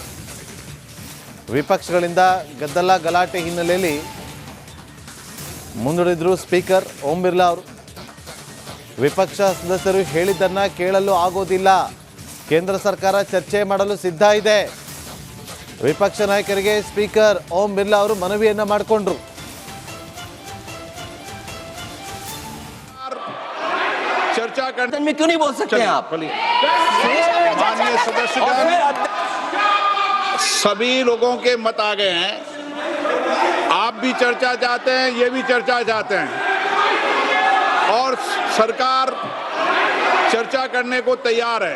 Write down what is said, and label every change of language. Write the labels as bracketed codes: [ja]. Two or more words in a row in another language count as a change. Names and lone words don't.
[kn] ವಿಪಕ್ಷಗಳಿಂದ ಗದ್ದಲ ಗಲಾಟೆ ಹಿನ್ನೆಲೆಯಲ್ಲಿ ಮುಂದೂಡಿದ್ರು ಸ್ಪೀಕರ್ ಓಂ ಬಿರ್ಲಾ ಅವರು. ವಿಪಕ್ಷ ಸದಸ್ಯರು ಹೇಳಿದ್ದನ್ನ ಕೇಳಲು ಆಗೋದಿಲ್ಲ, ಕೇಂದ್ರ ಸರ್ಕಾರ ಚರ್ಚೆ ಮಾಡಲು ಸಿದ್ಧ ಇದೆ. ವಿಪಕ್ಷ ನಾಯಕರಿಗೆ ಸ್ಪೀಕರ್ ಓಂ ಬಿರ್ಲಾ ಅವರು ಮನವಿಯನ್ನ ಮಾಡಿಕೊಂಡ್ರು. [hi] चर्चा करने में क्यों नहीं बोल सकते हैं आप? माननीय सदस्यगण, सभी लोगों के मत आ गए हैं. आप भी चर्चा चाहते हैं, ये भी चर्चा चाहते हैं और सरकार चर्चा करने को तैयार है.